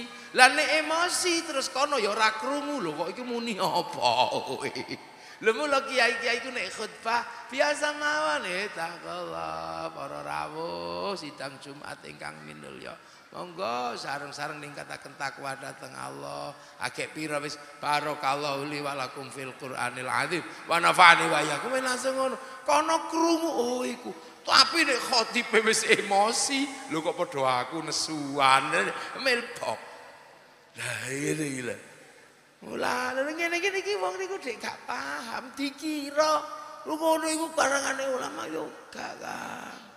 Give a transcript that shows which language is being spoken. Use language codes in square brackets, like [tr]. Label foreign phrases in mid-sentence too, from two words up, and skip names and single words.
[jv] Lah nek emosi terus kono ya ora krungu lho kok iki muni apa. Lha mula kiai-kiai ku nek khutbah biasa mawon taqallah para rawuh sidang Jumat ingkang minulya. Monggo sareng-sareng ningkataken takwa dhateng Allah. Agek pira wis [ar] بارك الله لي ولكم في القرآن العظيم ونفعني وإياكم [jv] langsung ngono. Kono krungu oh iku. Tapi nek khotib wis emosi, lho kok padha aku nesuan melpok. Lah ngene lho. Mula ngene iki wong niku dhek gak paham dikira lho ngono iku karangane ulama yo gak kan.